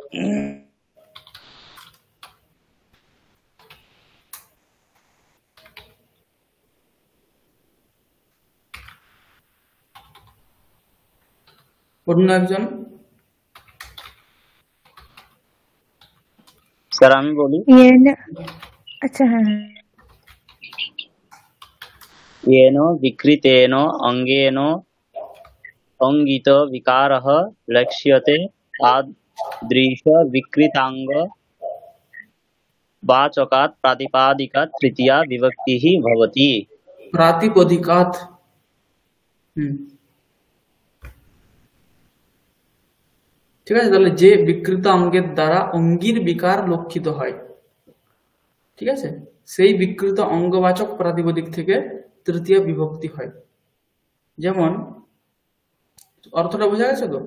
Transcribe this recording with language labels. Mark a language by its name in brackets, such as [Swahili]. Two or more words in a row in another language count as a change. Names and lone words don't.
[Bangla] অন্য একজন স্যার আমি বলি। আচ্ছা হ্যাঁ হ্যাঁ। [Sanskrit] येन विकृतेन अंगेन अंगित विकारः लक्ष्यते तादृश विकृतांग वाचकात् प्रातिपदिकात् तृतीया विभक्तिः भवति। प्रातिपदिकात्, [Bangla] ঠিক আছে। তাহলে যে বিকৃত অঙ্গের দ্বারা অঙ্গির বিকার লক্ষিত হয়, ঠিক আছে, সেই বিকৃত অঙ্গবাচক প্রাতিপদিক থেকে তৃতীয় বিভক্তি হয়। যেমন অর্থটা বোঝা গেছে তো?